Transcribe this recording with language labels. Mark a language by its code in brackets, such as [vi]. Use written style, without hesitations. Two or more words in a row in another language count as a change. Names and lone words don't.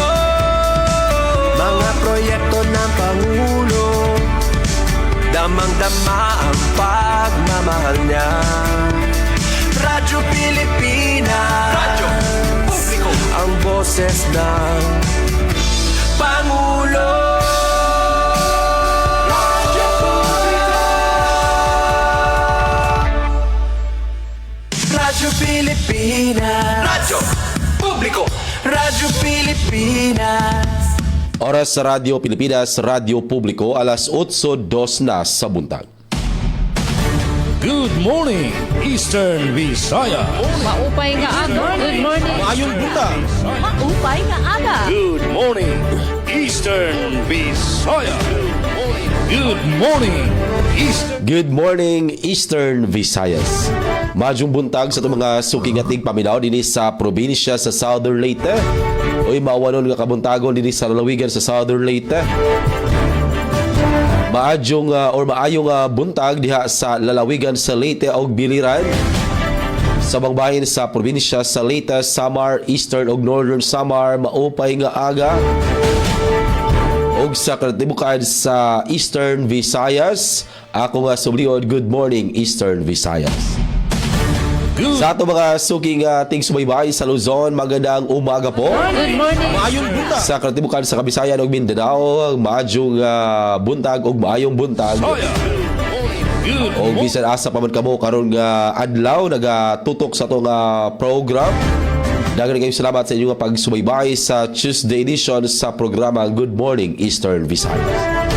[tl] Mga proyekto ng Pangulo, damang-dama ang pagmamahal niya. Radyo Pilipinas, radyo publiko, ang boses ng Pangulo. Radyo Publiko, Radyo Pilipinas, Radyo Publiko, Radyo Pilipinas. [ceb] Oras sa Radyo Pilipinas, Radyo Publiko, alas 8:02 na sa buntag. [en] Good morning, Eastern Visaya. [war] Maupay nga aga. [en] Good morning. [ceb] Mayong buntag. [war] Maupay nga aga. [en] Good morning, Eastern Visaya. Good morning, Eastern. Good morning, Eastern Visayas. [ceb] Madyong buntag sa itong mga suking-ating paminaw din sa probinsya sa Southern Leyte. Uy, mawanon nga kabuntagon din sa lalawigan sa Southern Leyte. Maayong buntag diha sa lalawigan sa Leyte ug Biliran. Sa mga bahin sa probinsya sa Leyte, Samar, Eastern ug Northern Samar, [war] maupay nga aga. [ceb] Ug sa katibukan sa Eastern Visayas, ako nga subliod, [en] good morning Eastern Visayas. [ceb] Sa ato mga suking ating subaybay sa Luzon, [tl] magandang umaga po. [en] Good morning. [ceb] Mayong buntag. Sa katibukan sa Kabisayan ug Mindanao, maayong buntag ug maayong buntag. [en] Good [ceb] O bisan asa pa man kamo karon nga adlaw nagatutok sa atong program. Daghang kayong salamat sa inyong pagsubaybay sa [en] Tuesday edition [ceb] sa programa Good Morning Eastern Visayas.